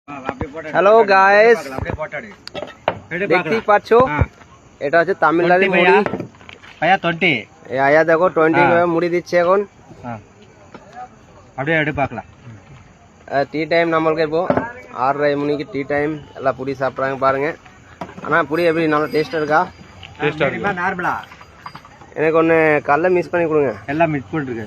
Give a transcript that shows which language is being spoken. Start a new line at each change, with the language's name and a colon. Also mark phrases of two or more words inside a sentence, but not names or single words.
Bangla: হ্যালো গাইস, দেখতেই পাচ্ছ এটা হচ্ছে তামিলনাড়ু মুড়ি। ভাইয়া 20 এই আয়া দেখো 20 ভাবে মুড়ি দিচ্ছে এখন।
Tamil: அப்படியே எடு பார்க்கலாம்.
English: tea time
Tamil: நம்மளுக்கு இப்போ 6:30 மணிக்கு
English: tea time.
Tamil: எல்லாம் புடி சாப்பிட்றாங்க பாருங்க. ஆனால் புடி எப்படி நல்லா டேஸ்ட்டாக இருக்கா? டேஸ்ட்டாக இருக்கா நார்மலா? எனக்கு ஒன்று கடலை மிஸ் பண்ணி கொடுங்க. எல்லாம் மிக்ஸ் பண்ணிருக்கு.